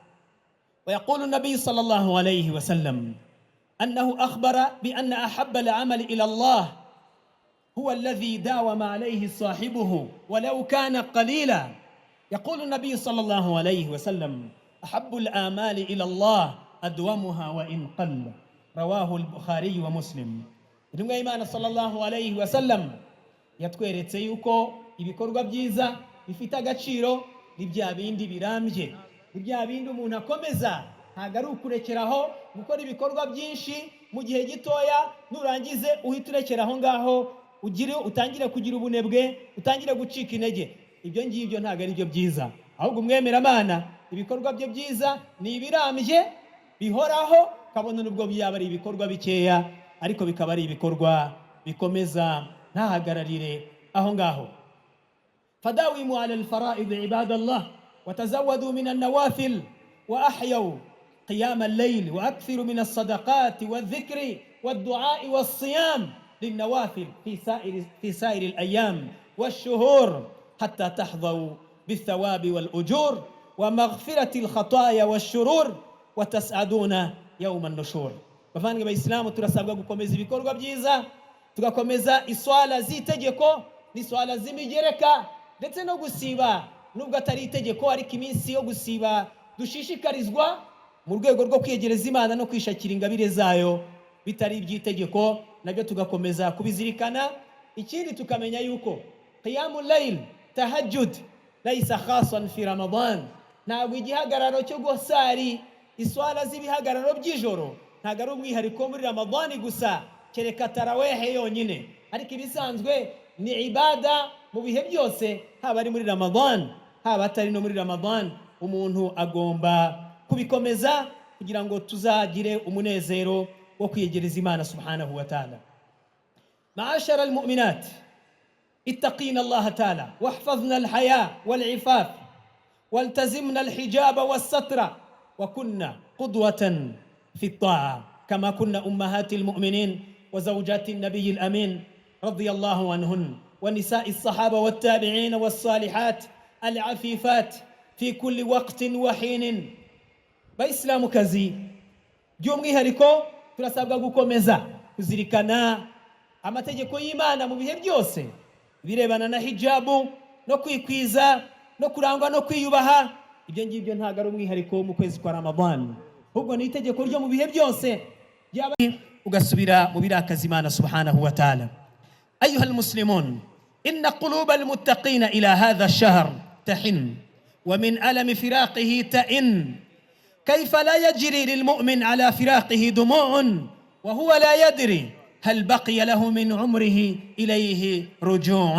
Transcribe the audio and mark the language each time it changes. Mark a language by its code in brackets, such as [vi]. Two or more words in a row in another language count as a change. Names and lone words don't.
[ar] ويقول النبي صلى الله عليه وسلم أنه أخبر بأن أحب العمل إلى الله هو الذي داوم عليه صاحبه ولو كان قليلا. يقول النبي صلى الله عليه وسلم أحب الآمال إلى الله أدومها وإن قل. رواه البخاري ومسلم. [rw] Intumwa y'Imana [ar] صلى الله عليه وسلم [rw] yatweretse yuko ibikorwa byiza bifite agaciro ni bya bindi birambye, ni bya bindi umuntu akomeza, ntago ari ukurekeraho gukora ibikorwa byinshi mu gihe gitoya nurangize uhita urekeraho ngaho utangire kugira ubunebwe, utangire gucika intege. Ibyo ngibyo ntago ari byo byiza, ahubwo umwemeramana ibikorwa bye byiza ni ibirambye bihoraho, kabone nubwo byaba ari ibikorwa bikeya ariko bikaba ari ibikorwa bikomeza ntahagararire aho ngaho. [ar] فداوموا على الفرائض عباد الله وتزودوا من النوافل وأحيوا قيام الليل وأكثروا من الصدقات والذكر والدعاء والصيام للنوافل في سائر الأيام والشهور حتى تحظوا بالثواب والأجور ومغفرة الخطايا والشرور وتسعدون يوم النشور. [rw] Bavandimwe b'Islamu, turasabwa gukomeza ibikorwa byiza, tugakomeza iswala z'itegeko n'iswala z'imigereka, ndetse no gusiba nubwo atari itegeko ariko iminsi yo gusiba dushishikarizwa mu rwego rwo kwegereza Imana no kwishakira ingabire zayo bitari iby'itegeko, nabyo tugakomeza kubizirikana. Ikindi tukamenya yuko [ar] قيام الليل تهجد ليس خاصا في رمضان, [rw] ntabwo igihagararo cyo gusari iswala z'ibihagararo by'ijoro ntago ari umwihariko muri Ramadani gusa, kereka tarawehe yonyine, ariko ibisanzwe ni ibada mu bihe byose, haba ari muri Ramadan haba atari no muri Ramadan. Umuntu agomba kubikomeza kugira ngo tuzagire umunezero wo kwiyegereza Imana [ar] سبحانه وتعالى. معشر المؤمنات اتقين الله تعالى واحفظن الحياء والعفاف والتزمن الحجاب والستر وكن قدوة في الطاعة كما كنا أمهات المؤمنين وزوجات النبي الأمين رضي الله عنهن ونساء الصحابة والتابعين والصالحات العفيفات في كل وقت وحين. بإسلام كزي جمعي هريكو [rw] turasabwa gukomeza kuzirikana amategeko y'Imana mu bihe byose birebana na hijabu no kwikwiza no kurangwa no kwiyubaha ibyo ngibyo ntabwo ari umwihariko wo mu kwezi kwa Ramadan, ahubwo ni itegeko ryo mu bihe byose. ugasubira mu birakaza Imana [ar] سبحانه وتعالى. أيها المسلمون، إن قلوب المتقين إلى هذا الشهر تحن، ومن ألم فراقه تئن. كيف لا يجري للمؤمن على فراقه دموع وهو لا يدري هل بقي له من عمره إليه رجوع؟